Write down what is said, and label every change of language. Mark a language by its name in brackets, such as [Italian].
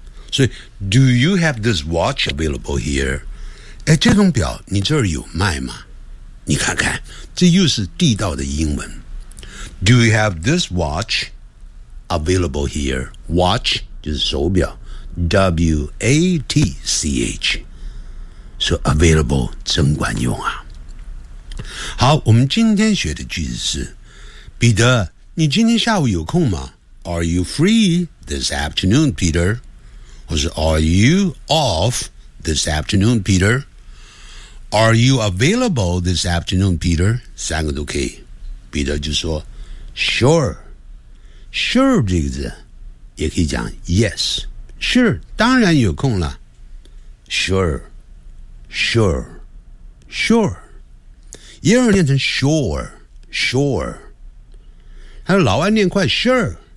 [Chinese] 所以 [English] Do you have this watch available here [Chinese] 哎，这种表你这儿有卖吗你看看这又是地道的英文 Do you have this watch available here watch 就是手表 W-A-T-C-H 所以 available 真管用啊好我们今天学的句子是彼得你今天下午有空吗 [English] Are you free this afternoon, Peter? 或是 Are you off this afternoon, Peter? Are you available this afternoon, Peter? [Chinese] 三个都可以彼得就说 Sure Sure 这个字也可以讲 Yes Sure 当然有空了 Sure Sure Sure 也有人念成 Sure Sure还有老外念快 sure